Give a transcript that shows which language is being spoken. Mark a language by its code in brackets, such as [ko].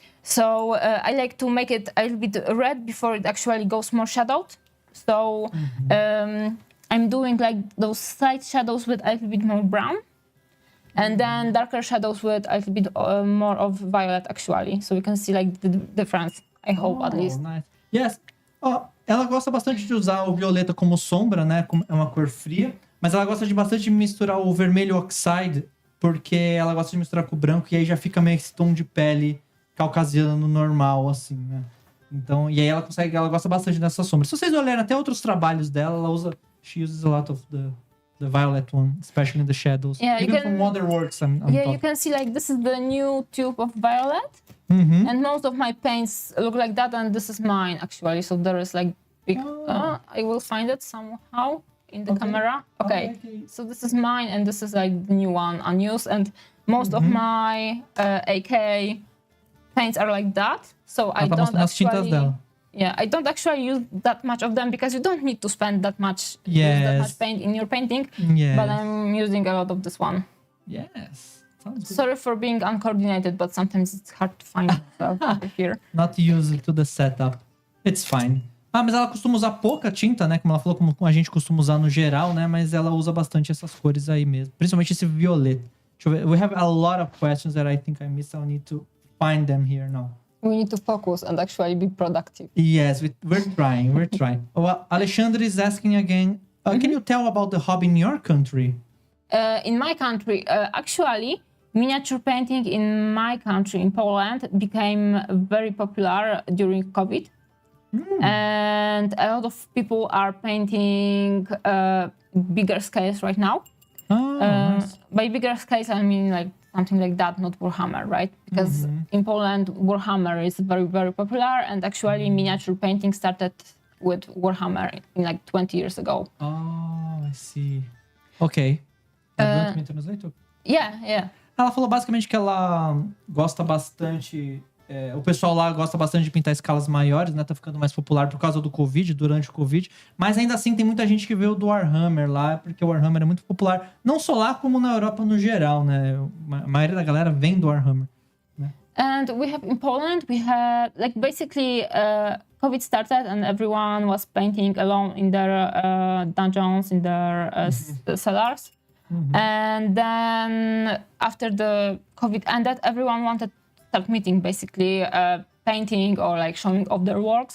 [en] So I like to make it a little bit red before it actually goes more shadowed. So I'm doing like those side shadows with a little bit more brown. And then darker shadows with a little bit more of violet, actually. So you can see like the difference, I hope, at least. Nice. Yes. [pt] Ela gosta bastante de usar o violeta como sombra, né? É uma cor fria. Mas ela gosta de bastante misturar o vermelho oxide, porque ela gosta de misturar com o branco, e aí já fica meio esse tom de pele caucasiano normal, assim, né? Então, e aí ela gosta bastante dessa sombra. Se vocês olharem até outros trabalhos dela, [en] she uses a lot of the violet one, especially in the shadows. Yeah, even from other works. You can see like this is the new tube of violet, and most of my paints look like that, and this is mine actually. So there is like big. I will find it somehow in the camera. Okay, so this is mine, and this is like the new one unused, and most of my AK paints are like that. So I don't actually. Yeah, I don't actually use that much of them because you don't need to spend that much, use that much paint in your painting. Yes. But I'm using a lot of this one. Yes. Sounds good. Sorry for being uncoordinated, but sometimes it's hard to find myself over here. Not used to the setup. It's fine. [pt] Mas ela costuma usar pouca tinta, né? Como ela falou, como a gente costuma usar no geral, né? Mas ela usa bastante essas cores aí mesmo. Principalmente esse violeta. Deixa eu ver. [en] We have a lot of questions that I think I missed. I'll need to find them here now. We need to focus and actually be productive. Yes, we're trying. We're trying. Alexandre is asking again, can you tell about the hobby in your country? In my country, actually, miniature painting in my country, in Poland, became very popular during COVID. And a lot of people are painting bigger scales right now. Nice. By bigger scales, I mean like something like that, not Warhammer, right? Because in Poland, Warhammer is very, very popular, and actually miniature painting started with Warhammer in like 20 years ago. Oh, I see. Ok. Do you want me to translate? Yeah. [pt] Ela falou basicamente que ela gosta bastante... o pessoal lá gosta bastante de pintar escalas maiores, né? Tá ficando mais popular por causa do Covid, durante o Covid. Mas ainda assim tem muita gente que vê o do Warhammer lá, porque o Warhammer é muito popular. Não só lá, como na Europa no geral, né? A maioria da galera vem do Warhammer. Né? [en] And we have in Poland, we had like basically COVID started and everyone was painting alone in their dungeons, in their cellars. And then after the COVID ended, everyone wanted start meeting, basically painting or like showing off their works.